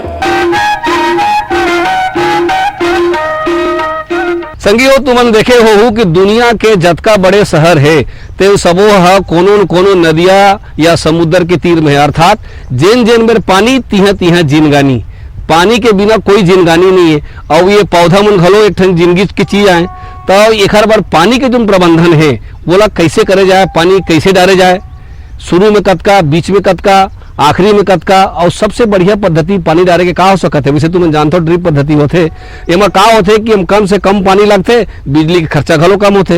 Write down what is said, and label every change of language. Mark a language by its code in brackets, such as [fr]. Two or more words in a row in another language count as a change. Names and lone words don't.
[hne] संगियो तुमन देखे हो कि दुनिया के जतका बड़े शहर है ते सबो हा कोनो न कोनो नदिया या समुद्र के तीर में, अर्थात जेन जेन में पानी तिहा तिहा जिनगानी, पानी के बिना कोई जिनगानी नहीं है। और ये पौधा मन घलो एक ठन जिंदगी की चीज आए, तो एक बार पानी के जो प्रबंधन है बोला कैसे करे जाए, पानी कैसे डाले जाए, शुरू में कतका, बीच में कतका, आखिरी में कतका, और सबसे बढ़िया पद्धति पानी डाले के का हो सकते है। वैसे तुम जानते हो ड्रिप पद्धति होते, एमा का होते कि हम कम से कम पानी लगते, बिजली के खर्चा घलो कम होते।